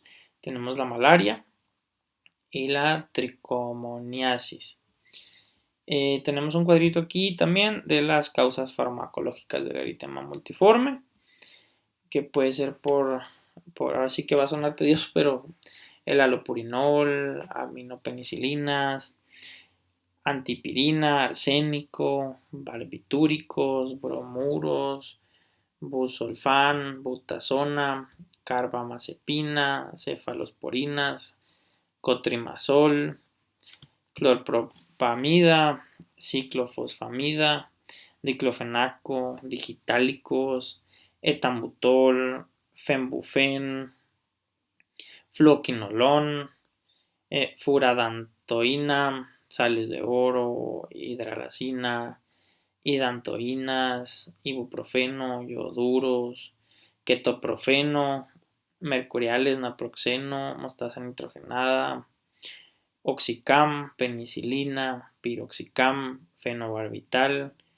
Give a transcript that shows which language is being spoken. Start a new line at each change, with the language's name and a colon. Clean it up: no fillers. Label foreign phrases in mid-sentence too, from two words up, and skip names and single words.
Spanish: Tenemos la malaria y la tricomoniasis. Tenemos un cuadrito aquí también de las causas farmacológicas del eritema multiforme, que puede ser por ahora sí que va a sonar tedioso, pero el alopurinol, aminopenicilinas, antipirina, arsénico, barbitúricos, bromuros, busulfán, butazona, carbamazepina, cefalosporinas, cotrimazol, clorpropamida, ciclofosfamida, diclofenaco, digitálicos, etambutol, fembufen, fluoquinolon, furadantoína, sales de oro, hidralazina, hidantoínas, ibuprofeno, ioduros, ketoprofeno, mercuriales, naproxeno, mostaza nitrogenada, oxicam, penicilina, piroxicam, fenobarbital,